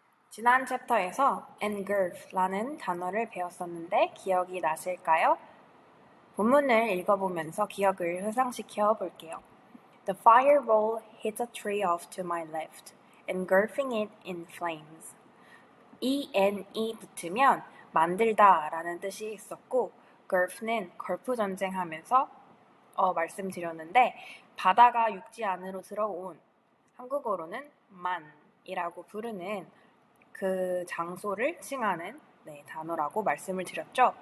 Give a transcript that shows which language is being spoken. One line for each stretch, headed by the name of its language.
Korean: 지난 챕터에서 engulf라는 단어를 배웠었는데 기억이 나실까요? 본문을 읽어보면서 기억을 회상시켜 볼게요.
English: The fireball hit a tree off to my left, engulfing it in flames.
Korean: en이 붙으면 만들다 라는 뜻이 있었고 gulf는 걸프 전쟁하면서 말씀드렸는데 바다가 육지 안으로 들어온 한국어로는 만이라고 부르는 그 장소를 칭하는 단어라고 말씀을 드렸죠.